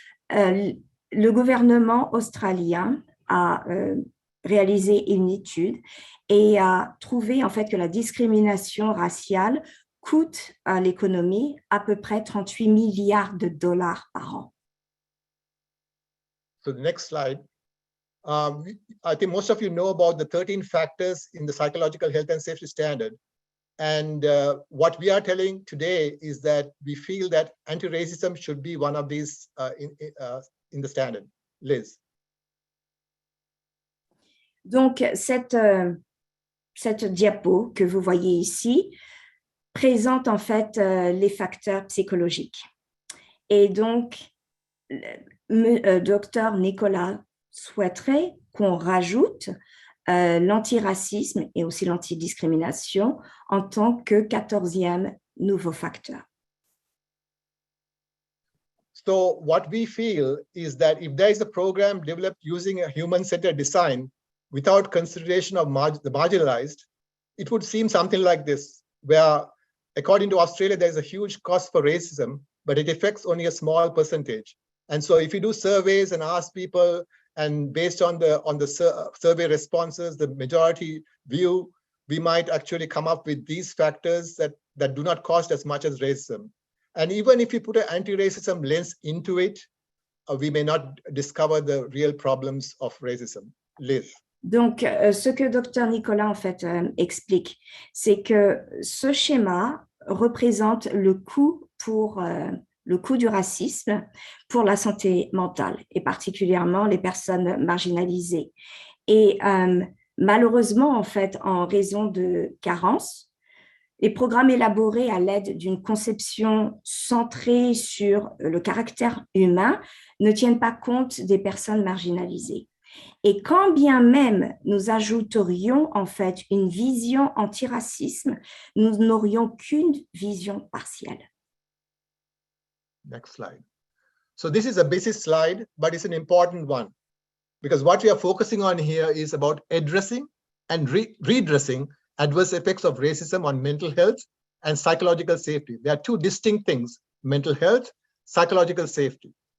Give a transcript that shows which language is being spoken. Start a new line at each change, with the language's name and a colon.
French: Le gouvernement australien a réalisé une étude et a trouvé en fait que la discrimination raciale coûte à l'économie à peu près 38 milliards de dollars par an.
English: So the next slide. I think most of you know about the 13 factors in the psychological health and safety standard. And what we are telling today is that we feel that anti-racism should be one of these in the standard. Liz.
French: Donc, cette diapo que vous voyez ici présente en fait les facteurs psychologiques. Et donc, Dr Nicolas souhaiterait qu'on rajoute l'antiracisme et aussi l'antidiscrimination en tant que 14e nouveau facteur.
English: So what we feel is that if there is a program developed using a human-centered design without consideration of the marginalized, it would seem something like this, where according to Australia, there's a huge cost for racism, but it affects only a small percentage. And so if you do surveys and ask people, and based on the survey responses, the majority view, we might actually come up with these factors that do not cost as much as racism. And even if you put an anti-racism lens into it, we may not discover the real problems of racism. Liz.
French: Donc, ce que Dr Nicolas en fait explique, c'est que ce schéma représente le coût du racisme pour la santé mentale et particulièrement les personnes marginalisées. Et malheureusement, en fait, en raison de carences, les programmes élaborés à l'aide d'une conception centrée sur le caractère humain ne tiennent pas compte des personnes marginalisées. Et quand bien même nous ajouterions en fait une vision antiracisme, nous n'aurions qu'une vision partielle.
English: Next slide. So this is a basic slide, but it's an important one because what we are focusing on here is about addressing and redressing adverse effects of racism on mental health and psychological safety. There are two distinct things, mental health, psychological safety.